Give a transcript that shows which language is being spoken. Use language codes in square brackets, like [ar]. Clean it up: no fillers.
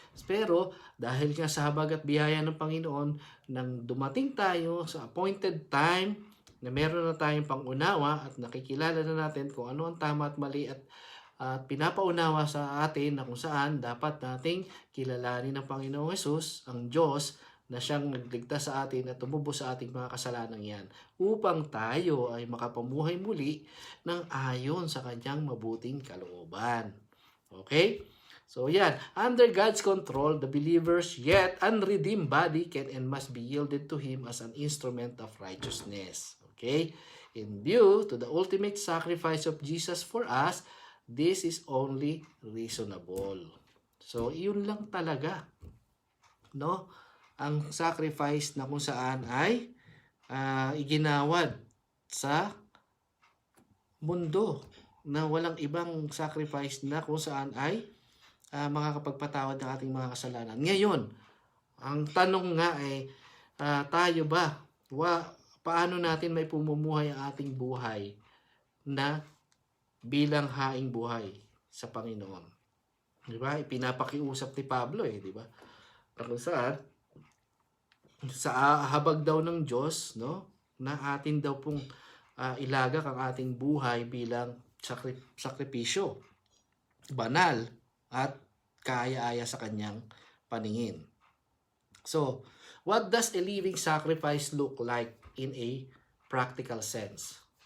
[tl] Pero, dahil nga sa habag at biyaya ng Panginoon, nang dumating tayo sa [en] appointed time, [tl] na meron na tayong pangunawa at nakikilala na natin kung ano ang tama at mali, at pinapaunawa sa atin na kung saan dapat nating kilalanin ng Panginoong Hesus, ang Diyos, na siyang nagligtas sa atin at tumubos sa ating mga kasalanan yan, upang tayo ay makapamuhay muli ng ayon sa kanyang mabuting kalooban. [en] Okay? [tl] So yan, [en] under God's control, the believer's yet unredeemed body can and must be yielded to Him as an instrument of righteousness. Okay? In view to the ultimate sacrifice of Jesus for us, this is only reasonable. [tl] So, yun lang talaga. No? Ang sacrifice na kung saan ay iginawad sa mundo na walang ibang sacrifice na kung saan ay makakapagpatawad ng ating mga kasalanan. Ngayon, ang tanong nga ay tayo ba? Paano natin may pumumuhay ang ating buhay na bilang haing buhay sa Panginoon? Di ba? Ipinapakiusap ni Pablo eh, di ba? Kung saan, sa habag daw ng Diyos, no, na atin daw pong ilagak ang ating buhay bilang sakripisyo, banal, at kaaya-aya sa kanyang paningin. [en] So, what does a living sacrifice look like in a practical sense?